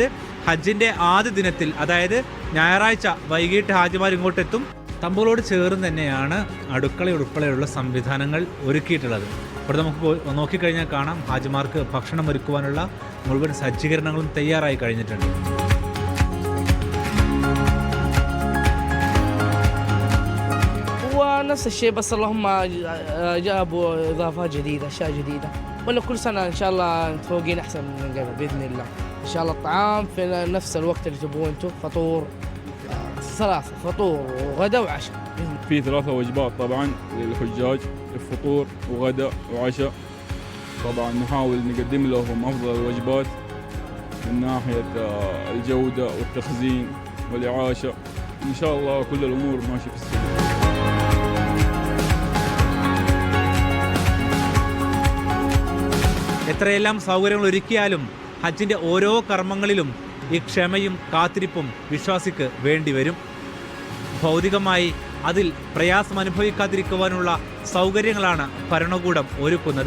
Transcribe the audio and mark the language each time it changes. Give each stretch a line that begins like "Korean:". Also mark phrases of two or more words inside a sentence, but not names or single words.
Malayalam: ഹജ്ജിൻ്റെ ആദ്യ ദിനത്തിൽ, അതായത് ഞായറാഴ്ച വൈകിട്ട് ഹാജിമാർ ഇങ്ങോട്ടെത്തും. തമ്പുകളോട് ചേർന്ന് തന്നെയാണ് അടുക്കള ഉൾപ്പെടെയുള്ള സംവിധാനങ്ങൾ ഒരുക്കിയിട്ടുള്ളത്. ഇവിടെ നമുക്ക് നോക്കിക്കഴിഞ്ഞാൽ കാണാം, ഹാജിമാർക്ക് ഭക്ഷണം ഒരുക്കുവാനുള്ള മുഴുവൻ സജ്ജീകരണങ്ങളും തയ്യാറായി കഴിഞ്ഞിട്ടുണ്ട്.
Arabic: نفس الشيء بس اللهم جابوا اضافات جديده، اشياء جديده، ولا كل سنه ان شاء الله متفوقين احسن من قبل باذن الله. ان شاء الله الطعام في نفس الوقت اللي تبغوه انتم، فطور 3 فطور وغداء وعشاء. في 3 وجبات طبعا للحجاج، الفطور وغداء وعشاء. طبعا نحاول نقدم لهم افضل الوجبات من ناحيه الجوده والتخزين والاعاشه. ان شاء الله كل الامور ماشيه في السليم.
Malayalam: എത്രയെല്ലാം സൗകര്യങ്ങൾ ഒരുക്കിയാലും ഹജ്ജിൻ്റെ ഓരോ കർമ്മങ്ങളിലും ഈ ക്ഷമയും കാത്തിരിപ്പും വിശ്വാസിക്ക് വേണ്ടിവരും. ഭൗതികമായി അതിൽ പ്രയാസം അനുഭവിക്കാതിരിക്കുവാനുള്ള സൗകര്യങ്ങളാണ് ഭരണകൂടം ഒരുക്കുന്നത്.